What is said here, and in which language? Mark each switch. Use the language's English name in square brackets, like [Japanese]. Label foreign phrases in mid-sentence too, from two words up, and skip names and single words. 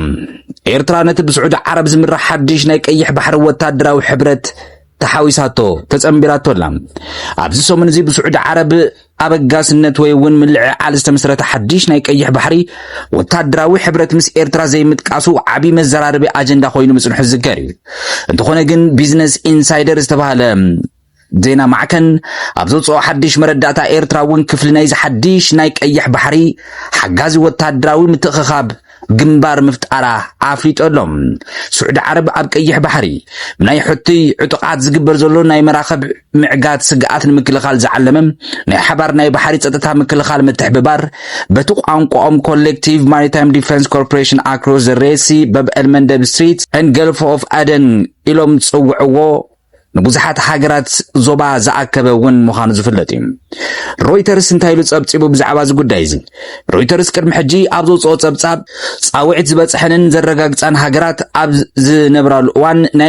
[Tigrinya] ኤርትራ ነቲ ብስዑድ ዓረብ ዝምራሕ ሓድሽ ናይ ቀይሕ ባሕሪ ወታደራዊ ሕብረት ተሓዊሳቶ ተጸምቢራቶላ ኣብዚ ሰሙን እዚ ብስዑድ ዓረብ ኣበጋስነት ወይ እውን ምልዕዓል ዝተመስረተ ሓድሽ ናይ ቀይሕ ባሕሪ ወታደራዊ ሕብረት ምስ ኤርትራ ዘይምጥቃሱ ዓቢ መዘራረቢ ኣጀንዳ ኮይኑ ምጽንሑ ዝዝከር እዩ እንተኾነ ግን ቢዝነስ ኢንሳይደር ዝተባሃለ ዜና ማዕከን ኣብ ዘውፅኦ ሓድሽ መረዳእታ ኤርትራ እውን ክፍሊ ናይ ሓድሽ ናይ ቀይሕ ባሕሪ ሓጋዚ ወታደራዊ ምትእኽኻብ ግንባር ምፍጣራ ኣፍሊጦሎም ስዑድ ዓረብ ኣብ ቀይሕ ባሕሪ ናይ ሕቲ ዕጡቃት ዝግበር ዘሎ ናይ መራኸብ ምዕጋት ስግኣት ንምክልኻል ዝዓለመ ናይ ሓባር ናይ ባሕሪ ጸጥታ ምክልኻል ምትሕብባር በቲ ቋንቋኦም [English] Collective Maritime Defense Corporation Across the Red Sea Bab el Mandeb Strait and Gulf of Aden [Tigrinya] ኢሎም ጽውዕዎ ንብዙሓት ሃገራት ዞባ ዝኣከበ እውን ምዃኑ ዝፍለጥ እዩ ሮይተርስ እንታይ ኢሉ ጸብጺቡ ብዛዕባ እዚ ጉዳይ እዚ ሮይተርስ ቅድሚ ሕጂ ኣብ ዘውፅኦ ጸብጻብ ጻውዒት ዝበጽሐንን ዘረጋግጻን ሃገራት ኣብ ዝነብራሉ እዋን ናይ